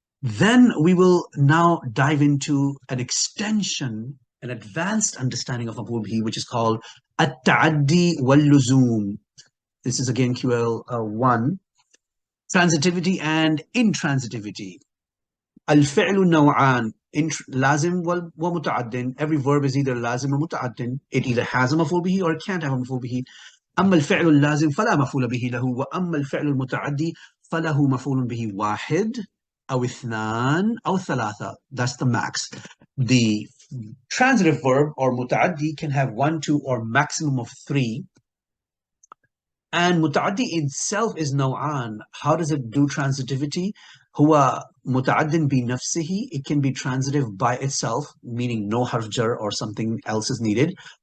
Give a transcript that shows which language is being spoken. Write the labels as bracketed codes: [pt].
[en] Then we will now dive into an extension, an advanced understanding of maf'ul bihi, which is called at-ta'addi wal-luzum. This is again QL 1. Transitivity and intransitivity. [ar] Al-fi'lu naw'an. Lazim wa muta'addin. [en] Every verb is either lazim or muta'addin. It either has a maf'ul bihi or it can't have a maf'ul bihi. [ar] أما الفعل اللازم فلا مفعول به له وأما الفعل المتعدي فله مفعول به واحد أو اثنان أو ثلاثة. [en] That's the max. The transitive verb or muta'addi can have 1, 2, or maximum of 3. And muta'addi itself is naw'an. How does it do transitivity? [ar] هو متعد بنفسه. [en] It can be transitive by itself, meaning no harf jar or something else is needed.